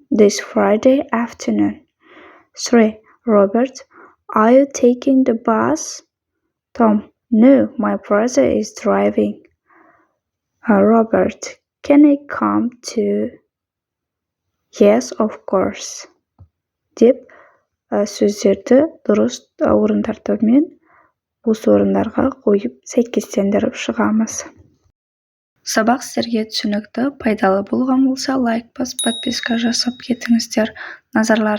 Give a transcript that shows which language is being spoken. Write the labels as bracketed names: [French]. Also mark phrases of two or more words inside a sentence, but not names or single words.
[English] This Friday afternoon. 3. Robert. Are you taking the bus? Tom. No, my brother is driving. Robert, can I come too? Yes, of course. [Kazakh] Деп сөздерді дұрыс орындармен осы орындарға қойып сәйкестендіріп шығамыз. Сабақ сіздерге түсінікті, пайдалы болған болса, лайк басып, подписка жасап кетіңіздер.